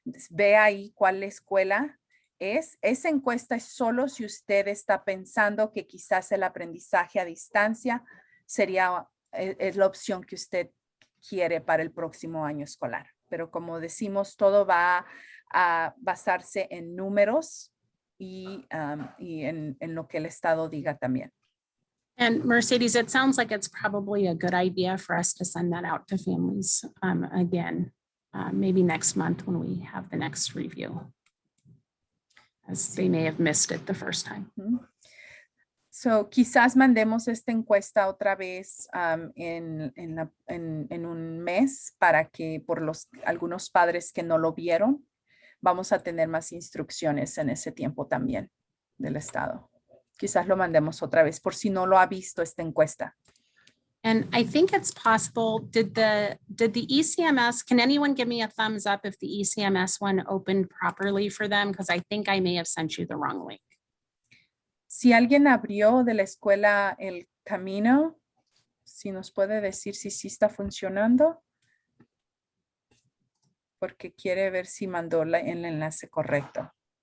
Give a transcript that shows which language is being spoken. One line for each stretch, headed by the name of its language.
Spanish: Ve ahí cuál escuela es. Esa encuesta es solo si usted está pensando que quizás el aprendizaje a distancia es la opción que usted quiere para el próximo año escolar. Pero como decimos, todo va a basarse en números y en lo que el Estado diga también.
English: And Mercedes, it sounds like it's probably a good idea for us to send that out to families again, maybe next month when we have the next review, as they may have missed it the first time.
Spanish: Quizás mandemos esta encuesta otra vez en un mes para que algunos padres que no lo vieron, vamos a tener más instrucciones en ese tiempo también del Estado. Quizás lo mandemos otra vez por si no lo ha visto esta encuesta.
English: And I think it's possible, did the ECMS, can anyone give me a thumbs up if the ECMS one opened properly for them? Because I think I may have sent you the wrong link.
Spanish: Si alguien abrió de la escuela el camino, si nos puede decir si sí está funcionando, porque quiere ver si mandó el enlace correcto.